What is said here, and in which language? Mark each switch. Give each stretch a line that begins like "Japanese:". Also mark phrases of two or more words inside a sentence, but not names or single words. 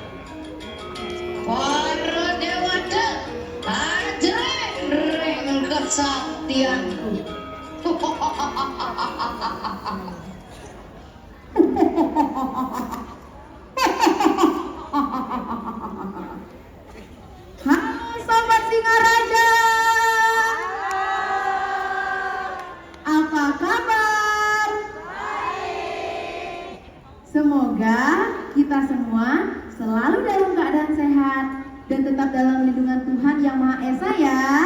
Balinese: Para dewata ajreng ring kesaktianku.
Indonesian: Halo Sobat Singaraja, apa kabar? Semoga kita semua selalu dalam keadaan sehat dan tetap dalam lindungan Tuhan Yang Maha Esa ya.